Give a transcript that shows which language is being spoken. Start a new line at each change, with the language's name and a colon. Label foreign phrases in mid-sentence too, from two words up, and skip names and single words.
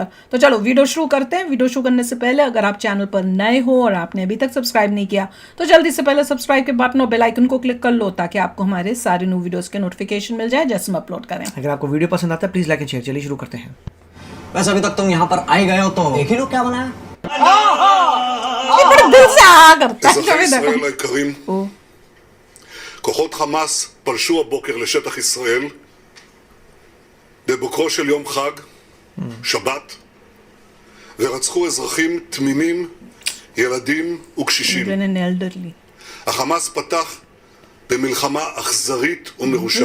Hindi: तो चलो वीडियो शुरू करते हैं। वीडियो शुरू करने से पहले अगर आप चैनल पर नए हो और आपने अभी तक सब्सक्राइब नहीं किया तो जल्दी से पहले सब्सक्राइब के बटन और
English: bell icon
Hindi: को क्लिक कर लो, ताकि आपको हमारे सारे
English: new videos
Hindi: के नोटिफिकेशन मिल जाए जैसे हम अपलोड करें। अगर आपको वीडियो पसंद आता है
English: please like and share.
Hindi: चलिए शुरू करते हैं। वैसे अभी तक तुम यहाँ पर आए गए हो तो देख ही लो क्या बनाया। बड़ा दिल से आ करता है।
Hebrew: אזרחי ישראל היקרים, כוחות חמאס פלשו הבוקר לשטח ישראל בבוקרו של יום חג, שבת, ורצחו אזרחים תמימים, ילדים וקשישים. החמאס פתח במלחמה אכזרית ומרושעת.